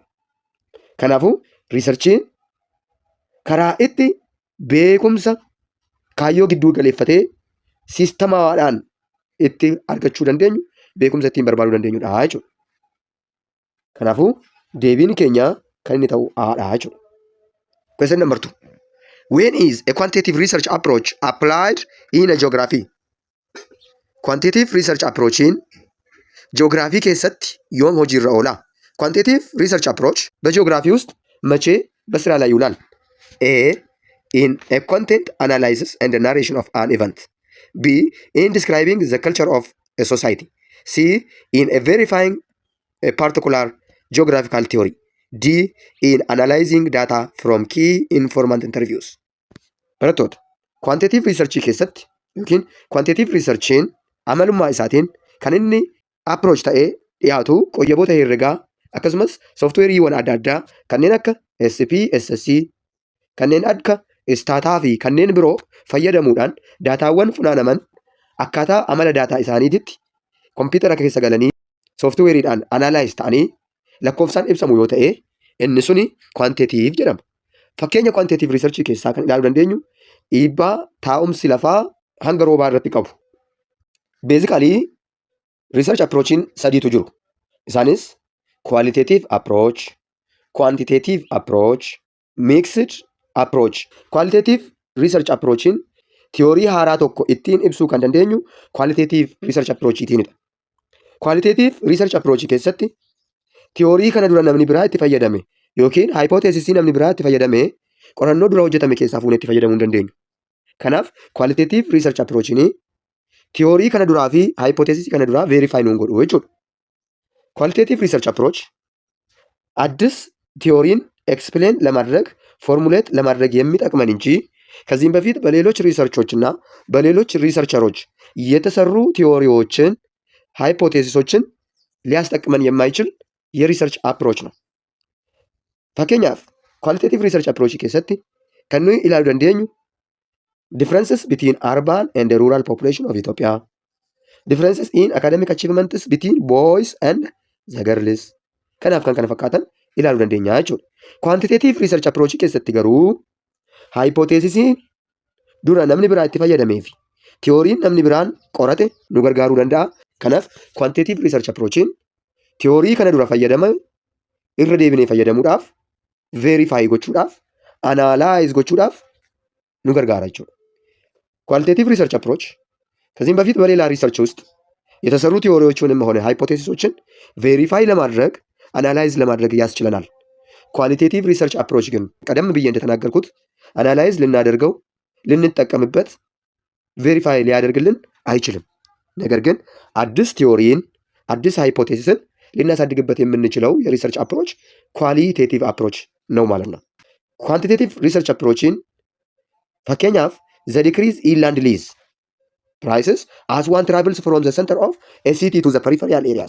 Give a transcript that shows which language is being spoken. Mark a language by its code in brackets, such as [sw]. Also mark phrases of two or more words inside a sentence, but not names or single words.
[om] Kanaafuu riisarchiin karaa itti beekumsa kaayyoo gidduu galeeffatee siistamaadhaan itti argachuu dandeenyu, beekumsa ittiin barbaaduu dandeenyudha jechuudha. Kanaafuu deebiin keenya kan inni ta'u haadha jechuudha. [en] Question number 2. When is a quantitative research approach applied in a geography? Quantitative research approach in geography [om] keessatti yoom hojiirra oola? [en] Quantitative research approach [am] በጂኦግራፊ ውስጥ መቼ በስራ ላይ ይውላል? [en] A. In a content analysis and narration of an event. B. In describing the culture of a society. C. In a verifying a particular geographical theory. D. In analyzing data from key informant interviews. [om] Barattoota [en] quantitative research [om] keessatti yookiin [en] quantitative researchiin [om] amalummaa isaatiin kan inni approach ta'ee dhiyaatu qoyyaboota herregaa akkasumas sooftuweeriiwwan adda addaa kanneen akka SPSS, kanneen akka Staataa fi kanneen biroo fayyadamuudhaan daataawwan funaanaman akkaataa amala daataa isaaniititti kompiitara keessa galanii sooftuweeriidhaan analyze ta'anii lakkoofsaan ibsamu yoo ta'e inni suni quantitative jedhama. Fakkeenya [en] quantitative research [om] keessaa kan ilaaluu dandeenyu dhiibbaa taa'umsi lafaa hanga roobaa irratti qabu. [en] Basically Research approachiin [om] sadiitu jiru. Isaanis [en] qualitative approach, quantitative approach, mixed approach. Qualitative research approachiin [om] tiyoorii haaraa tokko ittiin ibsuu kan dandeenyu [en] qualitative research approachiitiinidha. Qualitative research approach [om] keessatti tiyoorii kana dura namni biraa itti fayyadame yookiin hypothesisii namni biraa itti fayyadame qorannoo dura hojjetame keessaa fuunee itti fayyadamuu hin dandeenyu. Kanaaf [en] qualitative research approachiin [om] tiyoorii kana duraa fi hypothesisii kana duraa verify nuun godhu jechuudha. [en] Qualitative research approach [am] አዲስ ቲዮሪን ኤክስፕሌን ለማድረግ ፎርሙሌት ለማድረግ የሚጠቅመን እንጂ ከዚህም በፊት በሌሎች ሪሰርቾች እና በሌሎች ሪሰርቸሮች የተሰሩ ቲዮሪዎችን ሃይፖቴሲሶችን ሊያስጠቅመን የማይችል [en] research approach [am] ነው። [om] Fakkeenyaaf [en] qualitative research approach [om] keessatti kan nuyi ilaaluu dandeenyu [en] differences between urban and rural population of Ethiopia, differences in academic achievements between boys and the girls. [om] Kanaaf kan kana fakkaatan ilaaluu dandeenya jechuudha. [en] Quantitative research approach [om] keessatti garuu hypothesisiin dura namni biraa itti fayyadamee fi tiyooriin namni biraan qorate nu gargaaruu danda'a. Kanaaf [en] quantitative research approachiin [om] tiyoorii kana dura fayyadame irra deebinee fayyadamuudhaaf, verify gochuudhaaf, analyze gochuudhaaf nu gargaara jechuudha. [en] Qualitative research approach [am] ከዚህም በፊት በሌላ ሪሰርች ውስጥ የተሰሩ ቲዎሪዎችንም ሆነ ሃይፖቴሲሶችን ቬሪፋይ ለማድረግ አናላይዝ ለማድረግ ያስችለናል። [en] qualitative research approach [am] ግን ቀደም ብዬ እንደተናገርኩት አናላይዝ ልናደርገው ልንጠቀምበት ቬሪፋይ ሊያደርግልን አይችልም። ነገር ግን አዲስ ቲዎሪን አዲስ ሃይፖቴሲስን ልናሳድግበት የምንችለው [en] research approach qualitative approach [am] ነው ማለት ነው። [en] quantitative research approach [am] fakkeenyaaf [en] the decrease in land lease prices as one travels from the center of a city to the peripheral areas.